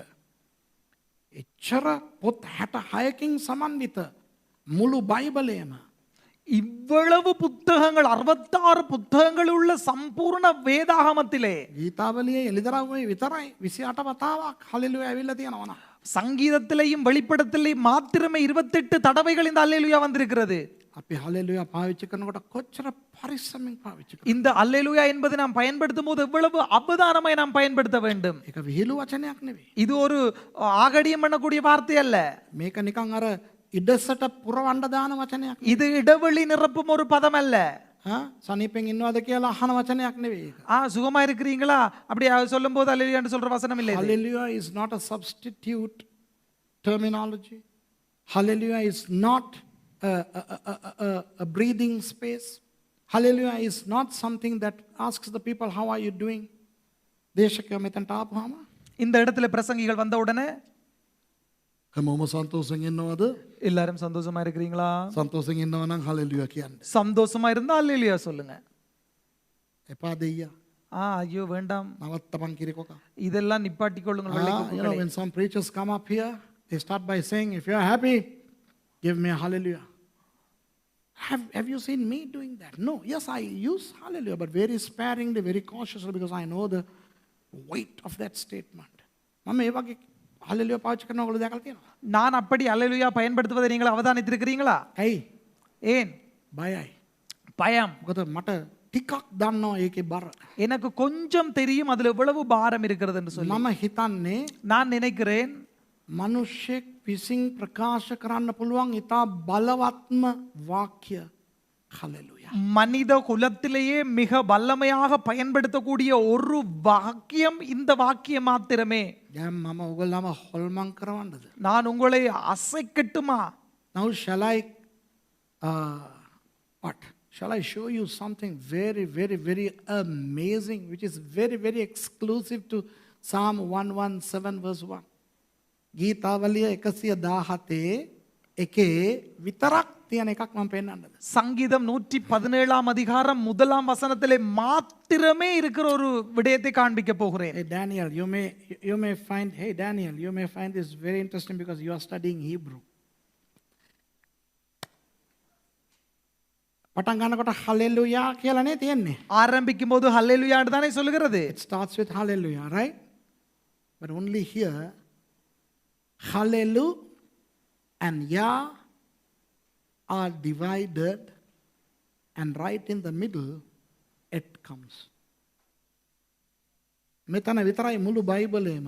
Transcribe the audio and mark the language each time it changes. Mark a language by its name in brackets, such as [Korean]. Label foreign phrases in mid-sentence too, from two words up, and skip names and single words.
[Sinhala] එච්චර පොත් 66කින් සමන්විත මුළු බයිබලයම [Tamil] இவ்வளவு புத்தகங்கள் 66 புத்தகங்கள் உள்ள சம்பூர்ண வேதாகமத்திலே [Sinhala] ගීතාවලියේ එළිදරව්වේ විතරයි 28 වතාවක් හලෙලුයා ඇවිල්ලා තියෙනවා නා. [Tamil] சங்கீதத்திலேயும் வெளிப்படத்திலேயும் மாத்திரமே 28 தடவைகள் இந்த அல்லேலூயா வந்திருக்கிறது. [Sinhala] අපි හලෙලුයා පාවිච්චி කරනකොට කොච්චර පරිස්සමින් පාවිච්චි කරනවද? [Tamil] இந்த அல்லேலூயா என்பதை நாம் பயன்படுத்தும் போது எவ்வளவு அவதானமாய் நாம் பயன்படுத்த வேண்டும். [Sinhala] ඒක විහිළු වචනයක් නෙවෙයි. [Tamil] இது ஒரு ஆகடியம் பண்ணக்கூடிய வார்த்தை அல்ல. [Sinhala] මේක නිකන් අර ඉඩසට පුරවන්න දාන වචනයක්. [Tamil] இது இடைவெளி நிரப்பும் ஒரு பதம் அல்ல. [Sinhala] සනීපෙන් ඉන්නවද කියලා අහන වචනයක් නෙවෙයි ඒක. [Tamil] சுகமா இருக்கிறீங்களா அப்படி சொல்லும்போது அல்லேலூயான்னு சொல்ற வசனம் இல்லை இது. [English] Hallelujah is not a substitute terminology. Hallelujah is not a breathing space. Hallelujah is not something that asks the people, how are you doing? [Sinhala] දේශකයෝ මෙතනට ආපුවාම [Tamil] இந்த இடத்துல பிரசங்கிகள் வந்த உடனே [Sinhala] හැමෝම සන්තෝෂෙන් ඉන්නවද? [Tamil] எல்லாரும் சந்தோஷமா இருக்கிறீங்களா? [Sinhala] සන්තෝෂෙන් ඉන්නව නම් hallelujah කියන්න. [Tamil] சந்தோஷமா இருந்தா அல்லேலூயா சொல்லுங்க. [Sinhala] එපා දෙයියා. [Tamil] ஐயோ வேண்டாம், [Sinhala] නවත්තපන් කිරිකොක. [Tamil] இதெல்லாம் நிப்பாட்டிக் கொள்ளுங்கள் வெள்ளை [English] You know, [Tamil] கொக்குகளே. [English] when some preachers come up here, they start by saying, if you are happy, give me a hallelujah. Have you seen me doing that? No. Yes, I use hallelujah, but very sparingly, very cautiously, because I know the weight of that statement. [Sinhala] මම ඒ වගේ hallelujah පාවිච්චි කරන ඔයගොල්ලෝ දැකලා තියෙනවා? [Tamil] நான் அப்படி அல்லேலூயா பயன்படுத்துவதை நீங்கள் அவதானித்திருக்கிறீங்களா? [Sinhala] ඇයි? [Tamil] ஏன்? [Sinhala] බයයි. [Tamil] பயம். [Sinhala] මොකද මට ටිකක් දන්නවා ඒකේ බර. [Tamil] எனக்கு கொஞ்சம் தெரியும் அதுல எவ்வளவு பாரம் இருக்கிறது என்று சொல்லி. [Sinhala] මම හිතන්නේ [Tamil] நான் நினைக்கிறேன் [Sinhala] මිනිස්සෙක් විසින් ප්‍රකාශ කරන්න පුළුවන් ඉතා බලවත්ම වාක්‍ය hallelujah. [Tamil] மனித குலத்திலேயே மிக வல்லமையாக பயன்படுத்தக்கூடிய ஒரு வாக்கியம் இந்த வாக்கியம் மாத்திரமே. [Sinhala] දැන් මම ඔයගොල්ලෝම හොල්මන් කරවන්නද? [Tamil] நான் உங்களை அசைக்கட்டுமா? [English] Now shall I what? Shall I show you something very, very, very amazing, which is very, very exclusive to Psalm 117 verse 1. [Sinhala] ගීතාවලිය 117 එකේ විතරක් තියෙන එකක් මම පෙන්නන්නද? [Tamil] சங்கீதம் 117 அதிகாரம் 1 வசனத்திலே மாத்திரமே இருக்கிற ஒரு விடயத்தை காண்பிக்க போகிறேன். [English] Hey Daniel, you may find, hey Daniel, you may find this very interesting because you are studying Hebrew. [Sinhala] පටන් ගන්නකොට hallelujah කියලානේ තියෙන්නේ. [Tamil] ஆரம்பிக்கும் போது ஹல்லேலூயான்னு தானே சொல்லுகிறது. [English] It starts with hallelujah, right? But only here, hallelujah and Yah are divided, and right in the middle, it comes. [Sinhala] මෙතන විතරයි මුළු බයිබලෙම